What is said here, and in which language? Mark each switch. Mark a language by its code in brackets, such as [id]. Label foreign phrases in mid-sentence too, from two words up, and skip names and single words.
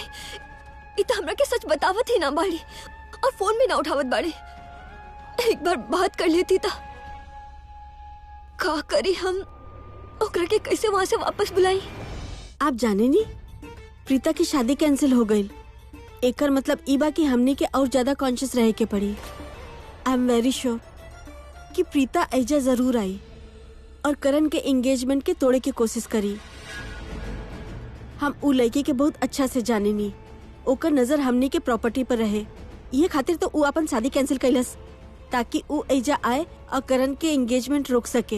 [bho] ये तो हमरा के सच बतावत ही ना बाड़ी और फोन भी ना उठावत बाड़ी। एक बार बात कर लेती था। का करी हम ओकरा के कैसे वहां से वापस बुलाई? आप जाने नहीं, प्रीता की शादी कैंसिल हो गई। एकर मतलब ईबा की हमने के और ज्यादा कॉन्शियस रहे के पड़ी। [en] I am very sure [bho] कि प्रीता ऐजा जरूर आई और करण के एंगेजमेंट के तोड़े की कोशिश करी। हम उ लड़की के बहुत अच्छा से जाने नी, ओकर नजर हमने के प्रॉपर्टी पर रहे। ये खातिर तो उ अपन शादी कैंसिल कैलस ताकि उ ऐजा आए और करण के एंगेजमेंट रोक सके।